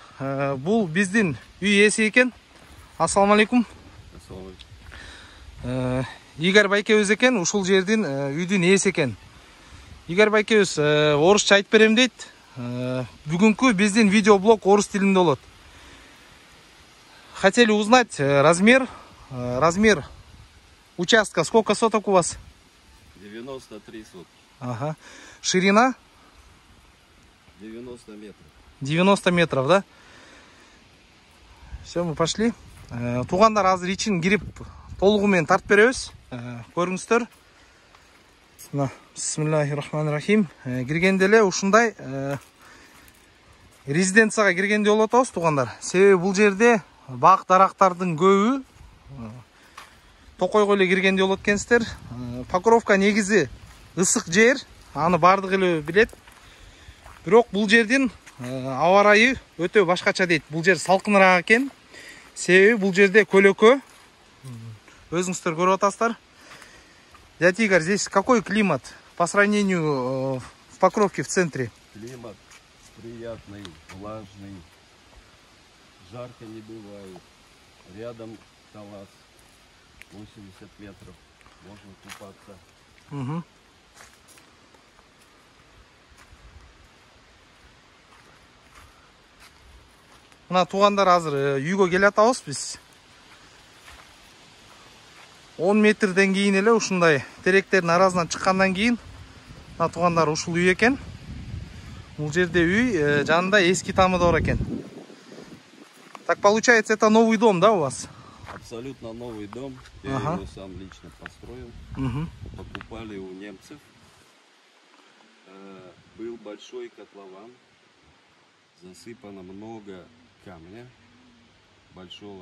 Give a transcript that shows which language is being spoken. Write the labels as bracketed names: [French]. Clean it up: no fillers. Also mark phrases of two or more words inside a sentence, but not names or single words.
[Kyrgyz] Бул биздин үй ээси экен. Ассаламу алейкум. Ассаламу алейкум. Игорь байкебиз экен, ушул жердин үйдүн ээси экен. Игорь байкебиз орусча айтып берем дейт. Бүгүнкү биздин видеоблог орус тилинде болот. [Russian] Хотели узнать размер участка. Сколько соток у вас? 93 сотки. Ага. Ширина? 90 метров. 90 метров, да? Все, мы пошли. [Kyrgyz] Тугандар азыр ичин кирип толугу менен тартып беребиз. Көрүңүздөр. Бисмиллахиррахманиррахим. Киргенде эле ушундай резиденцияга киргенде болот атабыз туугандар. Себеби бул жерде бак дарактардын көбү токойго эле киргенде болот экенсиздер. Покровка негизи ысык жер, аны бардык эле билет. Бирок бул жердин аба ырайы өтө башкача дейт. Бул жер салкыныраак экен. Себеби бул жерде көлөкө. Өзүңүздөр көрүп атасыздар. [Russian] Дядя Игорь, здесь какой климат по сравнению в Покровке в центре? Климат приятный, влажный, жарко не бывает. Рядом Талас, 80 метров, можно купаться. Угу. [Kyrgyz] Мына туугандар азыр үйгө келе атабыз биз. 10 метрден кийин эле ушундай теректердин арасынан чыккандан кийин мына туугандар ушул үй экен. Бул жерде үй, жанында эски тамы да бар экен. [Russian] Так получается, это новый дом, да, у вас? Абсолютно новый дом. Я его сам лично построил. Покупали у немцев. Был большой котлован. Засыпано много камня большого.